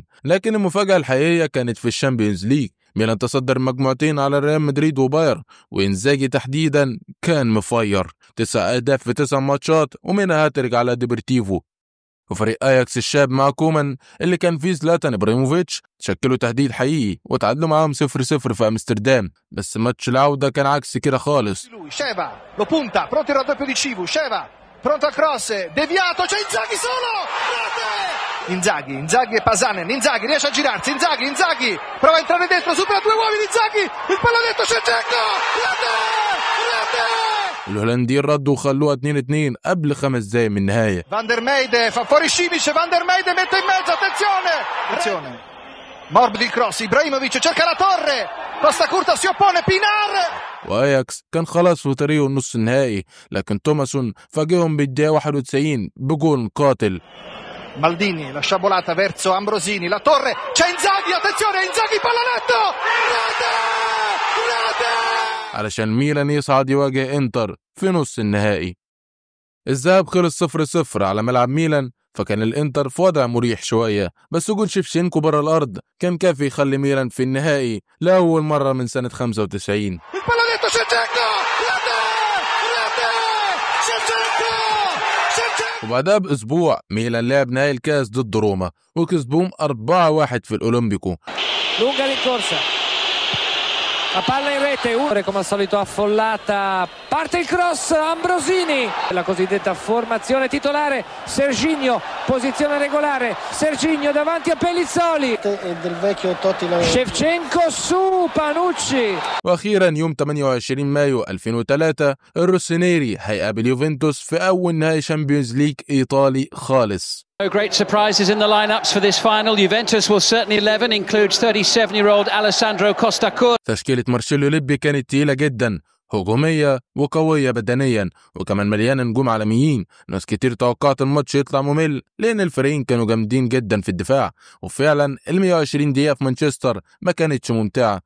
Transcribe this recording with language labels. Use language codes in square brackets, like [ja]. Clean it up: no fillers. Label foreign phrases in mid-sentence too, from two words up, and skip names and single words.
[ar] لكن المفاجأة الحقيقية كانت في [en] Champions League. [ar] ميلان تصدر مجموعتين على ريال مدريد وباير، وإنزاجي تحديدا كان مفير، 9 أهداف في 9 ماتشات، ومنها هاتريك على ديبرتيفو. وفريق اياكس الشاب مع كومان اللي كان فيه زلاتان ابراهيموفيتش شكلوا تهديد حقيقي، وتعادلوا معاهم 0-0 في امستردام. بس ماتش العودة كان عكس كده خالص. [it] Sheva lo punta, pronto il raddoppio di Civu, Sheva pronto al cross, deviato, c'è Inzaghi solo, rete! Inzaghi e Pasanen, Inzaghi riesce a girarsi, Inzaghi prova a entrare dentro, supera 2 uomini, Inzaghi, il pallonetto, Shevchenko, rete! [ar] الهولنديين ردوا وخلوها 2-2 قبل 5 دقايق من النهاية. [it] Van der Meijde fa fuori Simic, Van der Meijde mette in mezzo, attenzione! Morbidi il cross, Ibrahimovic cerca la torre, Costa Curta si oppone, Pinar! [ar] واياكس كان خلاص في طريقه النص النهائي، لكن توماسون فاجئهم بالدقيقة 91 بجول قاتل. [it] Maldini, la sciabolata verso Ambrosini, la torre, c'è Inzaghi, attenzione, Inzaghi, pallonetto! Rete! [ar] علشان ميلان يصعد يواجه انتر في نص النهائي. الذهاب خلص 0-0 على ملعب ميلان، فكان الانتر في وضع مريح شوية، بس وجود شيفشينكو بره الأرض كان كافي يخلي ميلان في النهائي لأول مرة من سنة 95. وبعدها بأسبوع ميلان لعب نهائي الكاس ضد روما وكسبوهم 4-1 في الأولمبيكو. [it] La palla in rete, come al solito affollata, parte il cross, Ambrosini, la cosiddetta formazione titolare, Serginho, posizione regolare, Serginho davanti a Pellizzoli, Shevchenko su Panucci. [ar] وأخيرا يوم 28 مايو 2003 الروسينيري هيقابل يوفنتوس في أول نهائي [en] Champions League [ar] إيطالي خالص. [en] No great surprises in the lineups for this final. Juventus will certainly 11 includes 37-year-old Alessandro Costa Curta. [ar] تشكيلة مارسيلو ليبي كانت تقيلة جدا، هجومية وقوية بدنيا، وكمان مليانة نجوم عالميين. ناس كتير توقعت الماتش يطلع ممل لأن الفريقين كانوا جامدين جدا في الدفاع، وفعلا 120 دقيقة في مانشستر ما كانتش ممتعة.